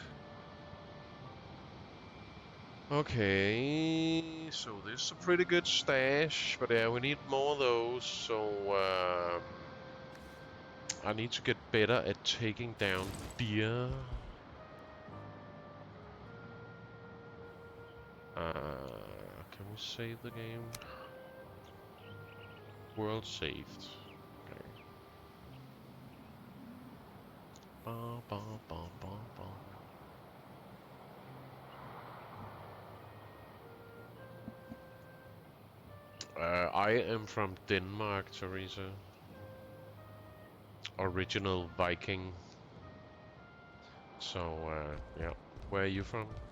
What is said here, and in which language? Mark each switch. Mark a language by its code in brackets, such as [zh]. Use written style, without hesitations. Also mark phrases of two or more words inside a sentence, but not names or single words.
[en] Okay, so this is a pretty good stash, but yeah, we need more of those, so I need to get better at taking down deer. Can we save the game? World saved. Okay. Ba, ba, ba, ba, ba. I am from Denmark, Teresa. Original Viking. So, yeah. Where are you from?